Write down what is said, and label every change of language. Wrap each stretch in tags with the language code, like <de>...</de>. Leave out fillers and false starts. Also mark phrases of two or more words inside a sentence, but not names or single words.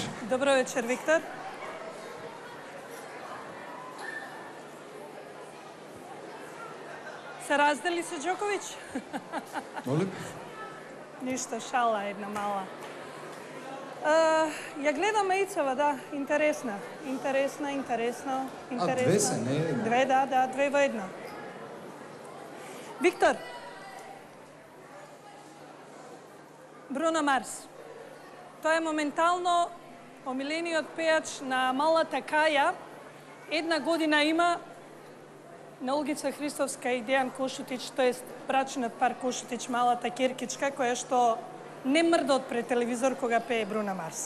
<sr>Dobro večer, Viktor. Se razdeli se Đoković? Molim? Ništa, šala jedna mala. Ja gledam Icova, da, interesna. Interesno. A dve se, ne jedna? Dve, da, dve</sr> <mk>во едно. Виктор, Бруно Марс. Тој е моментално омилениот пејач на Малата Каја. Една година има на улица Христовска и Дејан Кошутич, тоест брачниот пар Кошутич, Малата Киркичка, која што не мрда од пред телевизор кога пее Бруно Марс.</mk>